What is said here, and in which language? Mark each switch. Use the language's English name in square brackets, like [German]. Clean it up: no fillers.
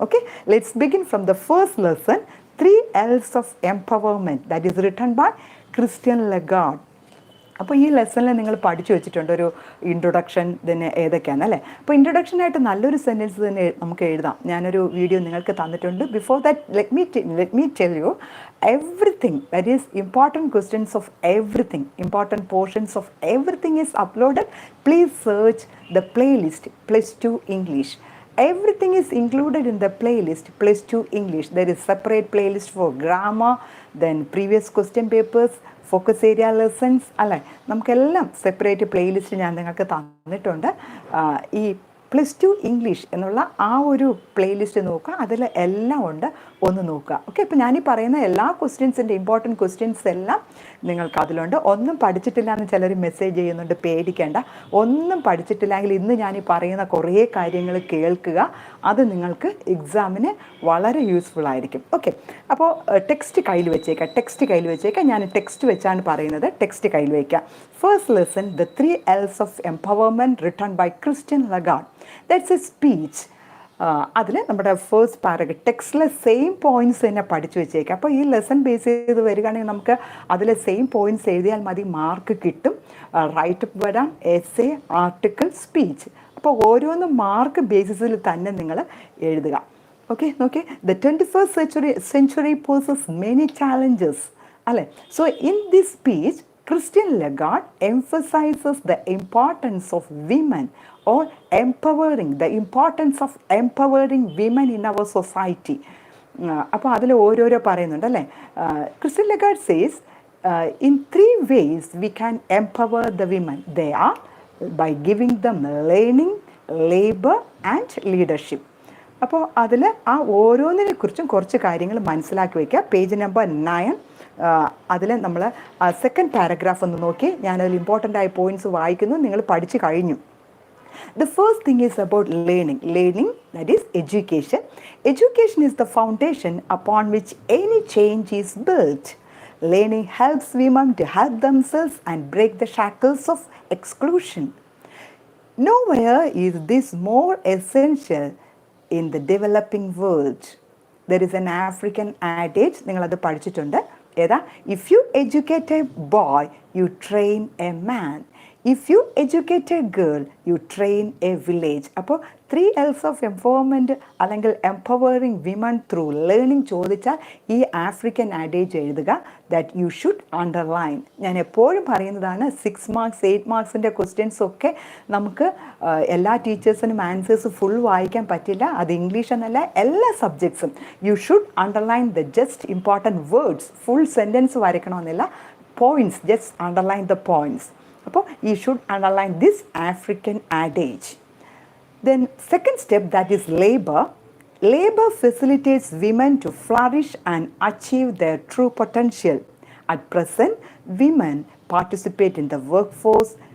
[English] Okay, let's begin from the first lesson, 3 L's of empowerment, that is written by Christian Lagarde. [Malayalam] അപ്പോൾ ഈ ലെസണിൽ നിങ്ങൾ പഠിച്ചു വെച്ചിട്ടുണ്ട് ഒരു ഇൻട്രൊഡക്ഷൻ, തന്നെ ഏതൊക്കെയാണ് അല്ലേ. അപ്പോൾ ഇൻട്രൊഡക്ഷനായിട്ട് നല്ലൊരു സെൻറ്റൻസ് തന്നെ നമുക്ക് എഴുതാം. ഞാനൊരു വീഡിയോ നിങ്ങൾക്ക് തന്നിട്ടുണ്ട്. [English] Before that let me tell you everything, that is important questions of everything, important portions of everything is uploaded. Please search the playlist +2 English. Everything is included in the playlist +2 English. There is separate playlist for grammar, then previous question papers, focus area lessons [Malayalam] അല്ലേ, നമുക്കെല്ലാം [English] separate playlist [Malayalam] ഞാൻ നിങ്ങൾക്ക് തന്നിട്ടുണ്ട്. ഈ +2 English എന്നുള്ള ആ ഒരു playlist നോക്കുക, അതിൽ എല്ലാം ഉണ്ട്, ഒന്ന് നോക്കുക. ഓക്കെ, ഇപ്പോൾ ഞാനീ പറയുന്ന എല്ലാ ക്വസ്റ്റ്യൻസിൻ്റെ ഇമ്പോർട്ടൻറ്റ് ക്വസ്റ്റ്യൻസ് എല്ലാം നിങ്ങൾക്ക് അതിലുണ്ട്. ഒന്നും പഠിച്ചിട്ടില്ല എന്ന് ചിലർ മെസ്സേജ് ചെയ്യുന്നുണ്ട്, പേടിക്കേണ്ട. ഒന്നും പഠിച്ചിട്ടില്ലെങ്കിൽ ഇന്ന് ഞാനീ പറയുന്ന കുറേ കാര്യങ്ങൾ കേൾക്കുക, അത് നിങ്ങൾക്ക് എക്സാമിന് വളരെ യൂസ്ഫുൾ ആയിരിക്കും. ഓക്കെ, അപ്പോൾ ടെക്സ്റ്റ് കയ്യിൽ വെച്ചേക്കാം. ഞാൻ ടെക്സ്റ്റ് വെച്ചാണ് പറയുന്നത്, ടെക്സ്റ്റ് കയ്യിൽ വയ്ക്കുക. [English] First lesson, the 3 L's of empowerment, written by Christian Lagarde. That's a speech. [Malayalam] അതിൽ നമ്മുടെ ഫസ്റ്റ് പാരഗ്രാഫ് ടെക്സ്റ്റിലെ സെയിം പോയിൻറ്റ്സ് തന്നെ പഠിച്ചു വെച്ചേക്കാം. അപ്പോൾ ഈ ലെസൺ ബേസ് ചെയ്ത് വരികയാണെങ്കിൽ നമുക്ക് അതിലെ സെയിം പോയിൻറ്റ്സ് എഴുതിയാൽ മതി, മാർക്ക് കിട്ടും. റൈറ്റപ്പ് വരാം, എസ്സേ, ആർട്ടിക്കിൾ, സ്പീച്ച്. അപ്പോൾ ഓരോന്നും മാർക്ക് ബേസിസിൽ തന്നെ നിങ്ങൾ എഴുതുക. [English] okay, [Malayalam] നോക്കി, [English] The 21st century poses many challenges അല്ലേ. So in this speech Christian Lagarde emphasizes the importance of women or the importance of empowering women in our society. [Malayalam] അപ്പോൾ അതിൽ ഓരോരോ പറയുന്നുണ്ട് അല്ലേ. [English] Christian Lagarde says in 3 ways we can empower the women. They are by giving them learning, labor and leadership. [Malayalam] അപ്പോൾ അതിൽ ആ ഓരോന്നിനെ കുറിച്ചും കുറച്ച് കാര്യങ്ങൾ മനസ്സിലാക്കി വയ്ക്കുക. പേജ് നമ്പർ 9 അതിൽ നമ്മൾ സെക്കൻഡ് പാരഗ്രാഫ് ഒന്ന് നോക്കി. ഞാനതിൽ ഇമ്പോർട്ടൻ്റ് ആയ പോയിൻറ്റ്സ് വായിക്കുന്നു, നിങ്ങൾ പഠിച്ചു കഴിഞ്ഞു. [English] The first thing is about learning. Learning, that is education. Education is the foundation upon which any change is built. Learning helps, women to help themselves and break the shackles of exclusion. Nowhere is this more essential in the developing world. There is an African adage, [Malayalam] നിങ്ങളത് പഠിച്ചിട്ടുണ്ട്. ഏതാ? [English] If you educate a boy, you train a man. If you educate a girl, you train a village. [Malayalam] അപ്പോൾ [English] 3 L's of empowerment അല്ലെങ്കിൽ empowering women through learning [Malayalam] ചോദിച്ചാൽ ഈ [English] African adage എഴുതുക. That you should underline. [Malayalam] ഞാൻ എപ്പോഴും പറയുന്നതാണ് 6 മാർക്സ് 8 മാർക്സിൻ്റെ ക്വസ്റ്റ്യൻസ് ഒക്കെ നമുക്ക് എല്ലാ ടീച്ചേഴ്സിനും ആൻസേഴ്സ് ഫുൾ വായിക്കാൻ പറ്റില്ല. അത് ഇംഗ്ലീഷ് എന്നല്ല, എല്ലാ സബ്ജക്ട്സും [English] You should underline the just important words. Full sentence [Malayalam] വരയ്ക്കണമെന്നില്ല, [English] Points, just underline the points. [Malayalam] അപ്പോൾ [English] you should underline this African adage. Then second step, that is labor. Labor facilitates women to flourish and achieve their true potential. At present, women participate in the workforce.